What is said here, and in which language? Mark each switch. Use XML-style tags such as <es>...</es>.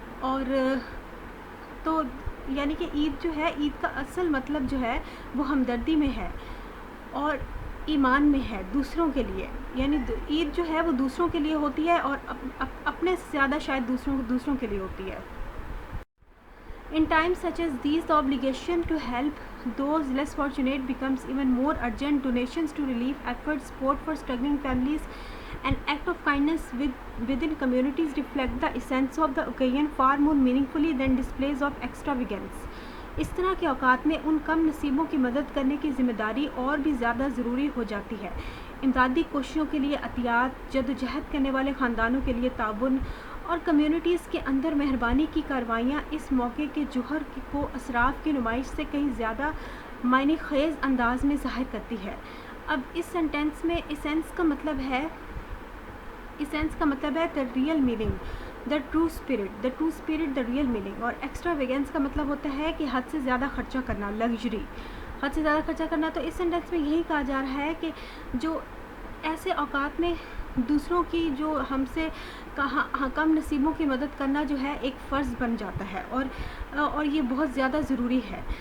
<ur>اور تو یعنی کہ عید جو ہے، عید کا اصل مطلب جو ہے وہ ہمدردی میں ہے اور ایمان میں ہے دوسروں کے لیے. یعنی عید جو ہے وہ دوسروں کے لیے ہوتی ہے اور اپنے سے زیادہ شاید دوسروں کے لیے ہوتی ہے.</ur> <en>In times such as these, the obligation to help those less fortunate becomes even more urgent. Donations to relief efforts, support for struggling families, and act of kindness within communities reflect the essence of the occasion far more meaningfully than displays of extravagance.</en> <ur>اس طرح کے اوقات میں ان کم نصیبوں کی مدد کرنے کی ذمہ داری اور بھی زیادہ ضروری ہو جاتی ہے. امدادی کوششوں کے لیے عطیات، جدوجہد کرنے والے خاندانوں کے لیے تعاون اور کمیونٹیز کے اندر مہربانی کی کارروائیاں اس موقع کے جوہر کو اسراف کی نمائش سے کہیں زیادہ معنی خیز انداز میں ظاہر کرتی ہے. اب اس سینٹینس میں ایسنس کا مطلب ہے</ur> <en>the real meaning, the true spirit, the real meaning.</en> <ur>اور ایکسٹراویگنس کا مطلب ہوتا ہے کہ حد سے زیادہ خرچہ کرنا، لگژری، حد سے زیادہ خرچہ کرنا. تو اس سینٹینس میں یہی کہا جا رہا ہے کہ جو ایسے اوقات میں دوسروں کی جو ہم سے کم نصیبوں کی مدد کرنا جو ہے ایک فرض بن جاتا ہے اور یہ بہت زیادہ ضروری ہے.</ur>